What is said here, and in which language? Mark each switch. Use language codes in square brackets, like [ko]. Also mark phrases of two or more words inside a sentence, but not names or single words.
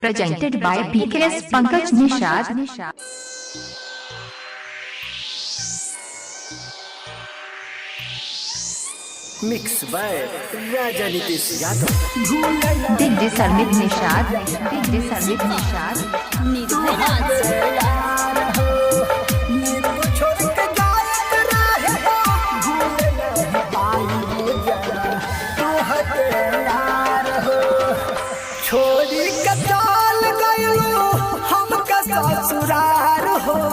[en] presented by PKS Pankaj Nishad. Mix by Raja Nitish Yadav. DJ Sarmit Nishad. DJ Sarmit Nishad. [bho] छोड़ी कचाल गयो हमका ससुरार हो,